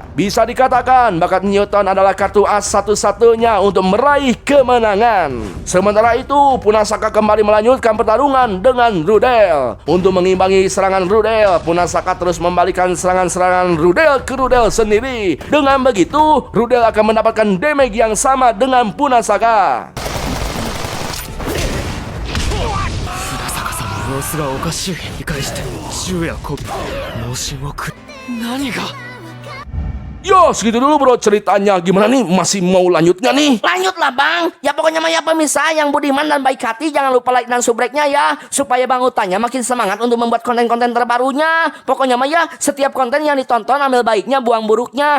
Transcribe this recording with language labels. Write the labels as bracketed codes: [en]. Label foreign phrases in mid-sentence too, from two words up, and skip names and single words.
[id] Bisa dikatakan bakat Newton adalah kartu as satu-satunya untuk meraih kemenangan. Sementara itu, Punasaka kembali melanjutkan pertarungan dengan Rudel. Untuk mengimbangi serangan Rudel, Punasaka terus membalikan serangan-serangan Rudel ke Rudel sendiri. Dengan begitu, Rudel akan mendapatkan damage yang sama dengan Punasaka. [ja] 様子がおかしい。理解して銃やコップ脳神をく何が [id] Yo, segitu dulu bro ceritanya. Gimana nih? Masih mau lanjut nggak nih? Lanjut lah bang. Ya pokoknya mah ya pemirsa yang budiman dan baik hati, jangan lupa like dan subscribe-nya ya, supaya Bang Utanya makin semangat untuk membuat konten-konten terbarunya. Pokoknya mah ya, setiap konten yang ditonton ambil baiknya, buang buruknya.